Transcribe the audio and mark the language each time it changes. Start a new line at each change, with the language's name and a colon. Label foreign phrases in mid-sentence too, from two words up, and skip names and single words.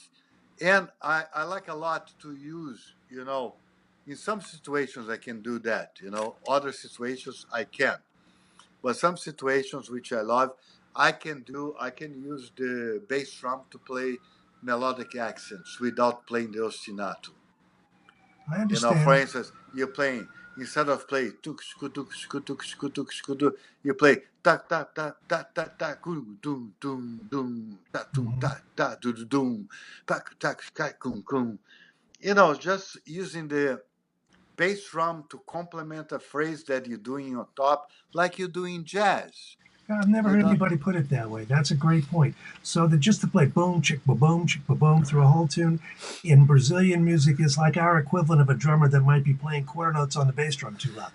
English: And I like a lot to use, in some situations I can do that, other situations I can't. But some situations which I love, I can use the bass drum to play melodic accents without playing the ostinato. I understand. For instance, you're playing, instead of playing tuk skutuk skutuk skutuk skutuk, you play ta ta ta ta ta ta kum dum dum dum ta tum ta ta do do dum pak tak kai kum kum. Just using the bass drum to complement a phrase that you're doing on top, like you do in jazz. I've never You heard don't. anybody put it that way. That's a great point. So that just to play boom, chick, ba boom, chick, ba boom through a whole tune in Brazilian music is like our equivalent of a drummer that might be playing quarter notes on the bass drum too loud.